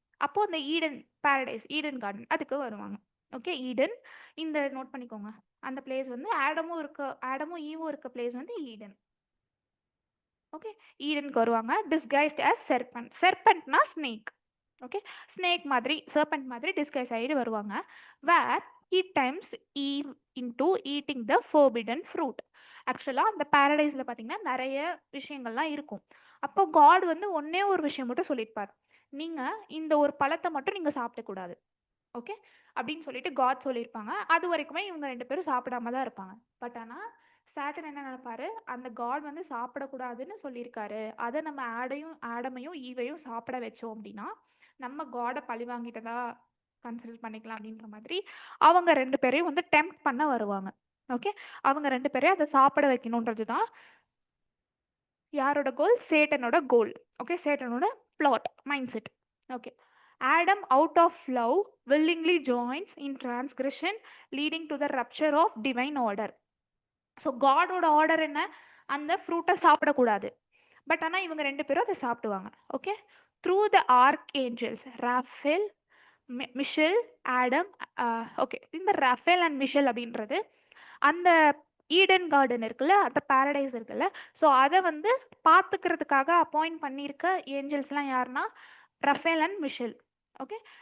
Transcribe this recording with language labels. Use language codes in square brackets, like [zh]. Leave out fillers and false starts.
[ta] அப்போது அந்த Eden Paradise, Eden garden அதுக்கு வருவாங்க. ஓகே. ஈடன் இந்த நோட் பண்ணிக்கோங்க. அந்த பிளேஸ் வந்து ஆடமும் ஈவும் இருக்க பிளேஸ் வந்து ஈடன். ஓகே. ஈடனுக்கு வருவாங்க [en] Disguised as serpent. [ta] செர்பென்ட்னா snake. Okay. Snake மாதிரி சர்பென்ட் மாதிரி டிஸ்கைஸ் ஆகிட்டு வருவாங்க. [en] Where he tempts Eve into eating the forbidden fruit. [ta] ஆக்சுவலாக அந்த பாரடைஸில் பார்த்தீங்கன்னா நிறைய விஷயங்கள்லாம் இருக்கும். அப்போ காட் வந்து ஒன்றே ஒரு விஷயம் மட்டும் சொல்லியிருப்பார், நீங்கள் இந்த ஒரு பழத்தை மட்டும் நீங்கள் சாப்பிடக்கூடாது. ஓகே. அப்படின்னு சொல்லிட்டு காட் சொல்லியிருப்பாங்க. அது வரைக்குமே இவங்க 2 பேரும் சாப்பிடாம தான் இருப்பாங்க. பட் ஆனால் சாட்டன் என்ன நினைப்பாரு, அந்த காட் வந்து சாப்பிடக்கூடாதுன்னு சொல்லியிருக்காரு, அதை நம்ம ஆடமையும் ஈவையும் சாப்பிட வச்சோம் அப்படின்னா நம்ம காடை பழி வாங்கிட்டதா கன்சிடர் பண்ணிக்கலாம் அப்படின்ற மாதிரி அவங்க 2 பேரையும் வந்து டெம்ப்ட் பண்ண வருவாங்க. ஓகே. அவங்க 2 பேரையும் அதை சாப்பிட வைக்கணுன்றது தான் யாரோட கோல்? சேட்டனோட கோல். Okay. சேட்டனோட plot mind set. Okay. [en] Adam out of love willingly joins in transgression leading to the rupture of divine order. [ta] So காடோட order என்ன? அந்த ஃப்ரூட்டை சாப்பிடக்கூடாது. பட் ஆனால் இவங்க 2 பேரும் அதை சாப்பிடுவாங்க. Okay. Through the arc Angeles Raphael, Michel, Adam. Okay. இந்த Raphael and Michel அப்படின்றது அந்த ஈடன் கார்டன் இருக்குல்ல, அந்த பாரடைஸ் இருக்குல்ல, ஸோ அதை வந்து பார்த்துக்கிறதுக்காக அப்பாயிண்ட் பண்ணியிருக்க ஏஞ்சல்ஸ்லாம் யாருன்னா ரஃபேல் அண்ட் மிஷேல். ஓகே.